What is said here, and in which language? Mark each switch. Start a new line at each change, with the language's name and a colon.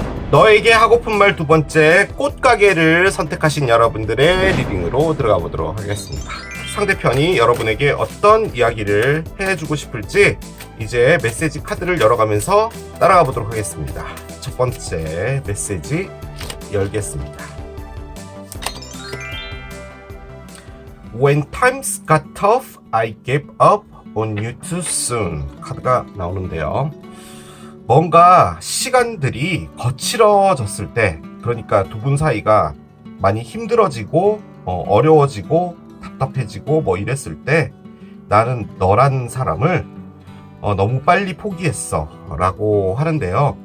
Korean: 너에게 하고픈 말 두 번째, 꽃가게를 선택하신 여러분들의 리딩으로 들어가 보도록 하겠습니다. 상대편이 여러분에게 어떤 이야기를 해주고 싶을지 이제 메시지 카드를 열어가면서 따라가 보도록 하겠습니다. 첫 번째 메시지 열겠습니다.
English: When times got tough, I gave up on you too soon.
Korean: 카드가 나오는데요. 뭔가 시간들이 거칠어졌을 때, 그러니까 두 분 사이가 많이 힘들어지고 어려워지고 답답해지고 뭐 이랬을 때 나는 너란 사람을 너무 빨리 포기했어 라고 하는데요.